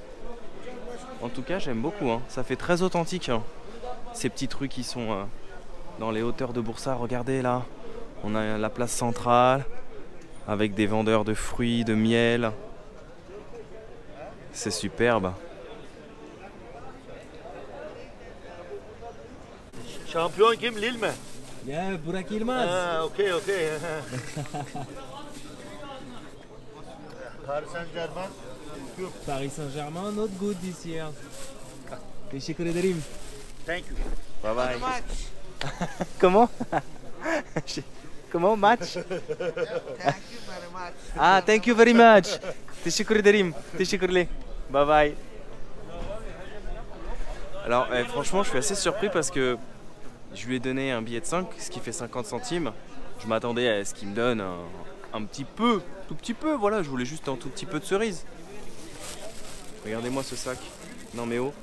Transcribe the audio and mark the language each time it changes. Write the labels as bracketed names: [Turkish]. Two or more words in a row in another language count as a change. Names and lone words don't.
[French] En tout cas, j'aime beaucoup. Ça fait très authentique. Ces petites rues qui sont dans les hauteurs de Bursa. Regardez là, on a la place centrale avec des vendeurs de fruits, de miel. C'est superbe. [Turkish] Şampiyon kim? Lille mi? Ya Burak Yılmaz. Ha, okey. [English] Paris Saint-Germain. Paris Saint-Germain, not good this year. [Turkish] Teşekkür ederim. [English] Thank you. Bye bye. Comment? Comment match? Thank you very much. Ah, thank you very much. [Turkish] Teşekkür ederim. Teşekkürler. [English] Bye bye. [French] Alors, franchement, je suis assez surpris parce que je lui ai donné un billet de 5, ce qui fait 50 centimes. Je m'attendais à ce qu'il me donne un petit peu, tout petit peu, voilà, je voulais juste un tout petit peu de cerise. Regardez-moi ce sac. Non mais oh.